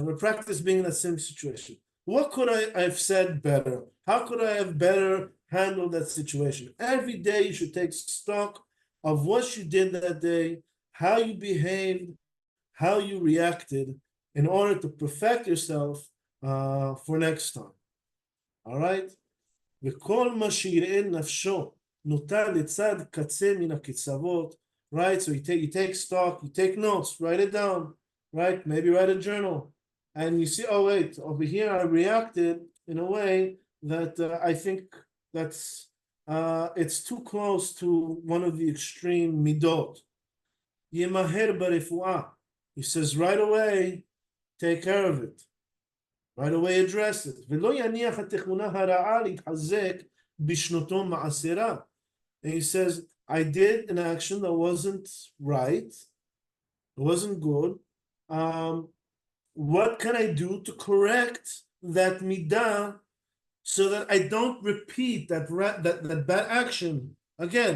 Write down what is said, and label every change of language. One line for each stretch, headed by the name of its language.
English: I'm going to practice being in that same situation. What could I have said better? How could I have better handled that situation? Every day you should take stock of what you did that day, how you behaved, how you reacted, in order to perfect yourself for next time. All right?
Hebrew: וכל מה שיראה נפשו נוטה לצד קצה מן הקצוות,
English: right? So you take stock, you take notes, write it down, right? Maybe write a journal. And you see, oh wait, over here I reacted in a way that I think that's it's too close to one of the extreme midot.
Hebrew: Yemaher barefuah.
English: He says right away, take care of it. Right away address it.
Hebrew: ולא יניח התכונה הרעה להתחזק בשנותו מעשרה.
English: And he says, I did an action that wasn't right, it wasn't good. What can I do to correct that midah so that I don't repeat that bad action again?